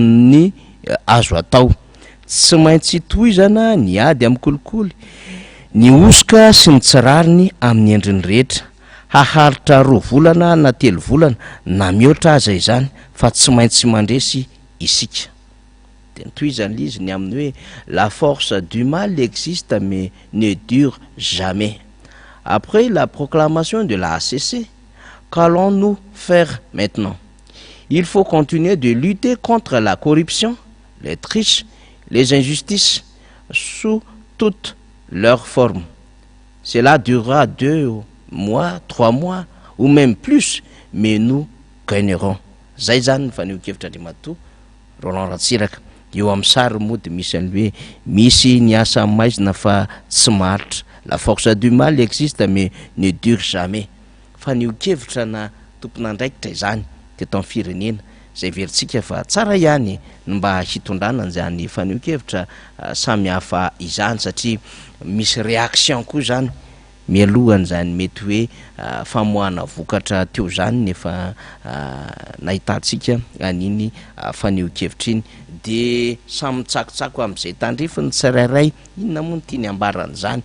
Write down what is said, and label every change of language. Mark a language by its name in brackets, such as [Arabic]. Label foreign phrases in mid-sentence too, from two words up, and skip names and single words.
[Malagasy] ny azo atao tsy maintsy toizana ny ady amin'ny kolikoly ny osoka sy ny tsirariny amin'ny endriny rehetra haharitra 2 volana na 3 volana na mihoatra aza izany fa tsy maintsy mandresy isika de toizana izy ny amin'ny hoe [French] la force du mal existe mais ne dure jamais. Après la proclamation de la ACC, qu'allons-nous faire maintenant? Il faut continuer de lutter contre la corruption, les triches, les injustices sous toutes leurs formes. Cela durera 2 mois, 3 mois ou même plus, mais nous gagnerons. [Malagasy] Zay zany faneho-kevitra Andriamatoa Roland Ratsiraka eo amin'ny sary moa de misy an'le hoe misy ny asa maizina fa tsy maharitra. [French] La force du mal existe mais ne dure jamais. [Malagasy] Faneho-kevitra na tompon'andraikitra izany teto amin'ny firenena zay veritsika fa tsara ihany mba hitondrana an'izany faneho-kevitra samy hafa izany satria misy réaction koa zany mialohany zany mety hoe famoahana vokatra teo zany nefa nahitantsika aniny faneho-kevitra iny de samy tsakotsako am'izay tandrifiny tsirairay inona moa ny tiany ambarana zany